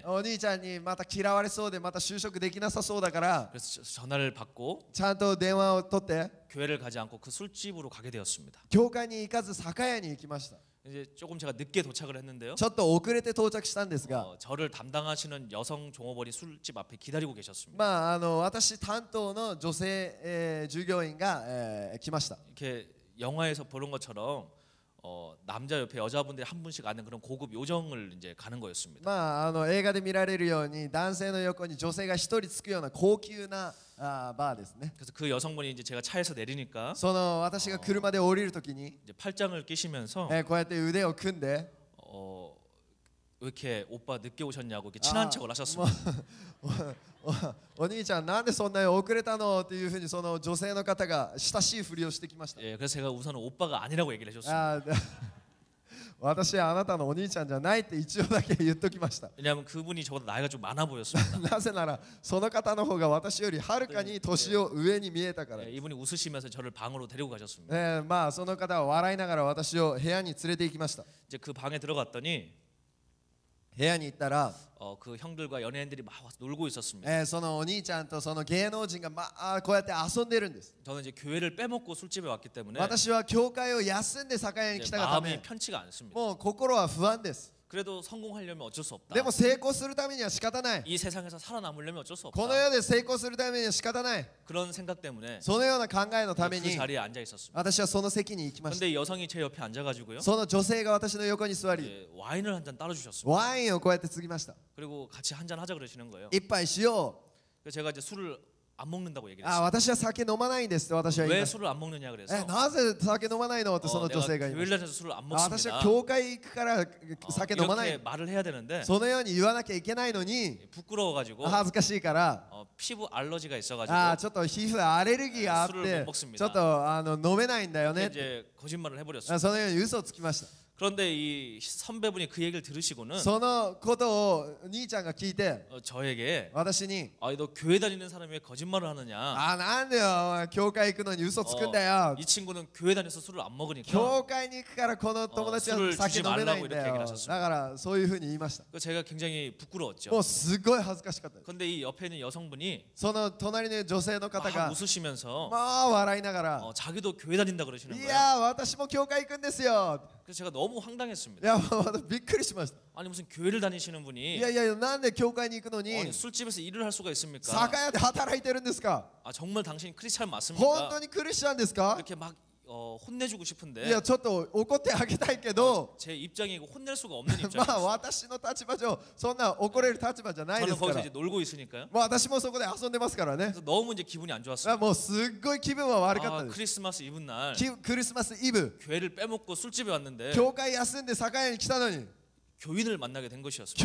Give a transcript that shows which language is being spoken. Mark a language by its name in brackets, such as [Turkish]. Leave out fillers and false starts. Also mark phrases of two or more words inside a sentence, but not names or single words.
[Japanese] お兄ちゃんにまた嫌われそうでまた就職できなさそうだから [Korean] 그래서 전화를 받고 [Japanese] ちゃんと電話を取って [Korean] 교회를 가지 않고 그 술집으로 가게 되었습니다. [Japanese] 教会に行かず酒屋に行きました [Korean] 이제 조금 제가 늦게 도착을 했는데요. [Japanese] ちょっと遅れて到着したんですが [Korean] 저를 담당하시는 여성 종업원이 술집 앞에 기다리고 계셨습니다. [Japanese] まあ私担当の女性、従業員が、来ました [Korean] 이렇게 영화에서 보는 것처럼 남자 옆에 여자분들이 한 분씩 앉는 그런 고급 요정을 이제 가는 거였습니다. [Japanese] まあ映画で見られるように男性の横に女性が一人つくような高級なバーですね [Korean] 그래서 그 여성분이 이제 제가 차에서 내리니까 [Japanese] その私が車で降りるときに、 [Korean] 이제 팔짱을 끼시면서 [Japanese] こうやって腕を組んで [Korean] 왜 이렇게 오빠 늦게 오셨냐고 이렇게 친한 척을 하셨습니다. [Japanese] お兄ちゃんなんでそんなに遅れたのっていうふうにその女性の方が親しいふりをしてきました [Korean] 예, 그래서 제가 우선은 오빠가 아니라고 얘기를 해줬습니다. [Japanese] 私はあなたのお兄ちゃんじゃないって一応だけ言っときました [Korean] 왜냐하면 그분이 저보다 나이가 좀 많아 보였습니다. [Japanese] なぜならその方の方が私よりはるかに年を上に見えたから [Korean] 예, 이분이 웃으시면서 저를 방으로 데리고 가셨습니다. [Japanese] まあその方は笑いながら私を部屋に連れて行きました [Korean] 이제 그 방에 들어갔더니 [Japanese] 部屋に行ったら、 [Korean] 그 형들과 연예인들이 막 와서 놀고 있었습니다. [Japanese] そのお兄ちゃんとその芸能人がこうやって遊んでるんです [Korean] 저는 이제 교회를 빼먹고 술집에 왔기 때문에 [Japanese] 私は教会を休んで酒屋に来 [Korean] 이제 [Japanese] たがた [Korean] 마음이 [Japanese] め [Korean] 편치가 않습니다. [Japanese] もう心は不安です [Korean] 그래도 성공하려면 어쩔 수 없다. [Japanese] でも成功するためには仕方ない。 [Korean] 이 세상에서 살아남으려면 어쩔 수 [Japanese] この [Korean] 없다. [Japanese] 世で成功するためには仕方ない。 [Korean] 그런 생각 때문에 [Japanese] そのような考えのため [Korean] 그 [Japanese] に [Korean] 자리에 앉아 있었습니다. [Japanese] 私はその席に行きました。 [Korean] 근데 여성이 제 옆에 앉아가지고요. [Japanese] その女性が私の横に座り、 [Korean] 예, 와인을 한 잔 따라 주셨습니다. [Japanese] ワインをこうやって継ぎました。 [Korean] 그리고 같이 한 잔 하자 그러시는 거예요. [Japanese] 一杯しよ [Korean] 그래서 제가 이제 술을 안 먹는다고 얘기를 [Japanese] う。あ、 [Korean] 했어요. [Japanese] 私は酒飲まないんですって私は言い [Korean] 왜 [Japanese] ました。 [Korean] 술을 안 먹느냐 그래서 [Japanese] なぜ酒飲まないのってその [Korean] 내가 [Japanese] 女性が言いまし [Korean] 교회를 다녀서 술을 안 [Japanese] た。あ、私 [Korean] 먹습니다. [Japanese] は教会行くから酒飲まな [Korean] 이렇게 [Japanese] い。 [Korean] 말을 해야 되는데 [Japanese] そのように言わなきゃいけないのに [Korean] 부끄러워가지고 [Japanese] 恥ずかしいから、 [Korean] 피부 알러지가 있어가지고 [Japanese] あ、ちょっと皮膚アレルギーがあっ [Korean] 술을 [Japanese] て [Korean] 못 먹습니다. [Japanese] ちょっと飲めないんだよ [Korean] 그렇게 [Japanese] ね。 [Korean] 이제 거짓말을 해버렸어요. [Japanese] あ、そのように嘘をつきました。 [Korean] 그런데 이 선배분이 그 얘기를 들으시고는 [Japanese] そのことを兄ちゃんが聞いて [Korean] 저에게 [Japanese] 私に [Korean] 너 교회 다니는 사람이 왜 거짓말을 하느냐? [Japanese] あ、なんでよ教会行くのに嘘つくんだよ。 [Korean] 이 친구는 교회 다녀서 술을 안 먹으니까 [Japanese] 教会に行くからこの友達は酒飲めないんだよ。だからそういうふうに言いました。 [Korean] 제가 굉장히 부끄러웠죠. [Japanese] もうすごい恥ずかしかったです。 [Korean] 근데 이 옆에 있는 여성분이 [Japanese] その隣の女性の方 [Korean] 막 [Japanese] が [Korean] 웃으시면서 [Japanese] まあ笑いながら [Korean] 자기도 교회 다닌다 그러시는 [Japanese] い [Korean] 거예요. [Japanese] や私も教会行くんですよ。 [Korean] 그래서 제가 너무 [Japanese] い [Korean] 황당했습니다. [Japanese] やもうびっくりしました。 [Korean] 아니 무슨 교회를 다니시는 [Japanese] い [Korean] 분이 [Japanese] やいやなんで教会に行くのに [Korean] 아니, 술집에서 일을 할 수가 있습니까? [Japanese] 酒屋で働いてるんですか。 [Korean] 정말 당신 크리스찬 [Japanese] 本 [Korean] 맞습니까? [Japanese] 当にクリスチャンですか。 [Korean] 이렇게 막 혼내주고 [Japanese] い [Korean] 싶은데 [Japanese] やちょっと怒ってあげたいけど [Korean] 제 입장이고 혼낼 수가 없는 [Japanese] まあ [Korean] 입장이었어요. [Japanese] 私の立場上そんな怒れる立場じゃないで [Korean] 저는 [Japanese] すか [Korean] 거기서 [Japanese] ら。 [Korean] 이제 놀고 있으니까요. [Japanese] まあ私もそこで遊んでますからね。 [Korean] 그래서 너무 이제 기분이 안 [Japanese] あ [Korean] 좋았어요. [Japanese] もうすっごい気分は悪かったです。 [Korean] 크리스마스 이브 날 [Japanese] クリスマスイブ [Korean] 교회를 빼먹고 술집에 왔는데 [Japanese] 教会休んで酒屋に来たのに [Korean] 교인을 만나게 된 것이었습니다.